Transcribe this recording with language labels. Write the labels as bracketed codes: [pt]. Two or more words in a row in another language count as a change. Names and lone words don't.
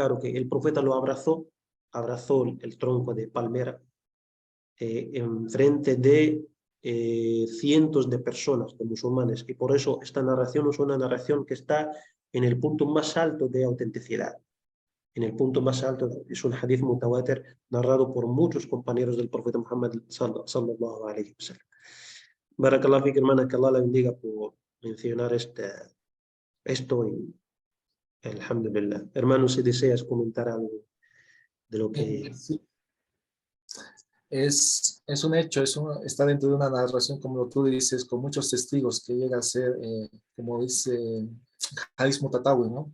[es] Claro que el profeta lo abrazó el tronco de palmera en frente de cientos de personas, de musulmanes, y por eso esta narración es una narración que está en el punto más alto de autenticidad. En el punto más alto, es un [ar] حديث متواتر [es] narrado por muchos compañeros del profeta Muhammad [ar] صلى الله عليه وسلم. بارك الله فيك, [es] hermana, que Allah la bendiga por mencionar esto y alhamdulillah. Hermano, si deseas comentar algo de lo que... Sí. Es un hecho, está dentro de una narración, como tú dices, con muchos testigos, que llega a ser, como dice [ar] حديث متواتر, [es] ¿no?